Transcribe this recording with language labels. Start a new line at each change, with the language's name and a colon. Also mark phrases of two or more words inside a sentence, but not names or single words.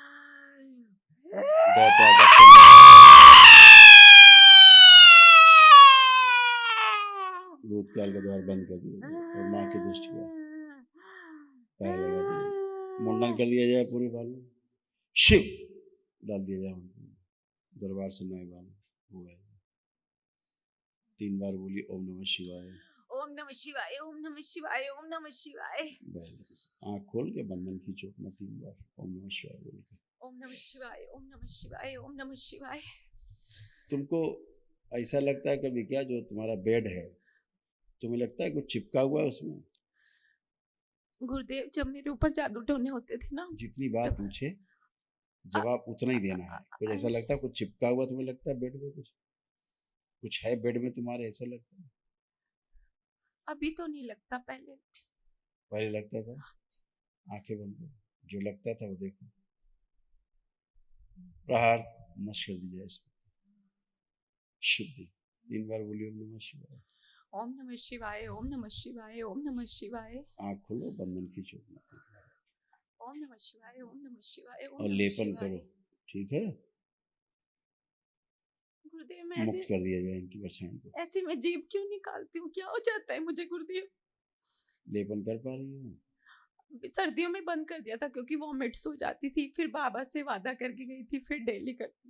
Hindi: भूतकाल का द्वार बंद कर दिया जाए और माँ की दृष्टि का पैर लगा दिया जाए, मुंडन कर दिया जाए पूरे बाल में, शिव डाल दिया जाए दरबार से नए बाल हो गए। 3 बार बोलिए
Sanskrit: ओम नमः शिवाय, ओम नमः शिवाय, ओम नमः शिवाय, ओम नमः शिवाय।
Hindi: आँख खोल के बंधन खींचो अपना 3 बार
Sanskrit: ओम नमः शिवाय
Hindi: बोल के।
Sanskrit: ओम नमः शिवाय, ओम नमः शिवाय, ओम नमः शिवाय।
Hindi: तुमको ऐसा लगता है कभी क्या, जो तुम्हारा बेड है तुम्हें लगता है कुछ चिपका हुआ है उसमें? गुरुदेव जब मेरे ऊपर जादू टोने होते थे ना, जितनी बात पूछे जवाब उतना ही देना है। कुछ ऐसा लगता है कुछ चिपका हुआ तुम्हें लगता है बेड में? कुछ है बेड में तुम्हारे, ऐसा लगता है? अभी तो नहीं लगता, पहले लगता था। आंखें बंद करो, जो लगता था वो देखो। प्रहार नष्ट कर दिया इसको, शुद्धि। 3 बार बोलिए ओम नमः शिवाय,
Sanskrit: ओम नमः शिवाय, ओम नमः शिवाय, ओम नमः शिवाय।
Hindi: आँख खोलो, बंधन खींचो,
Sanskrit: ओम नमः शिवाय, ओम नमः शिवाय,
Hindi: और लेपन करो, ठीक है? गुरुदेव मैं मुक्त कर दिया जाए इनकी परछाई को। ऐसे मैं जीभ क्यों निकालती हूँ, क्या हो जाता है मुझे गुरुदेव? लेपन कर पा रही हूँ? सर्दियों में बंद कर दिया था क्योंकि वॉमिट्स हो जाती थी, फिर बाबा से वादा करके गई थी, फिर डेली करती।